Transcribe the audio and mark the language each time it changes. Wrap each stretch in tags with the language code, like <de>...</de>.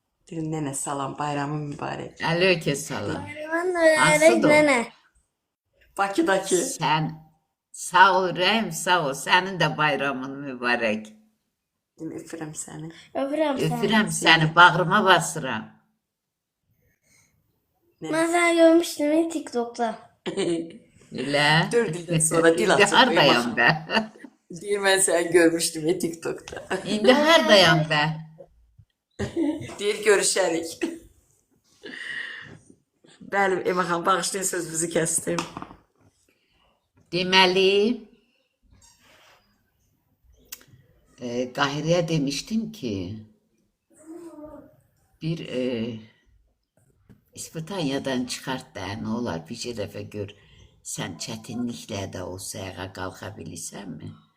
<az>Deyirəm, nənə salam, bayramın mübarək. Aleyküm salam.</az> <tr>Ben</tr> <az>Aslı da o.</az> <tr>nene.</tr> <az>Bakıdakı. Sən sağ ol Rəhim, sağ ol. Sənin də bayramın mübarək. Deyim, öpürəm səni. Öpürəm səni. Öpürəm səni, bağrıma basıram.</az> <tr>Ben seni görmüştüm TikTok'ta.</tr> <az>Elə? 4 ildən sonra dil açıb. Hardayam bə? Deyir, mən səni görmüşdüm TikTokda. İndi hardayam bə? Deyir, görüşərik. Bəli, Emə xanım, bağışlayın sözünüzü kəsdim. Deməli, Qahirəyə demişdim ki, bir İspaniyadan çıxart da, nə olar, bir dəfə gör, sən çətinliklə də olsa ayağa qalxa bilirsənmi?</az>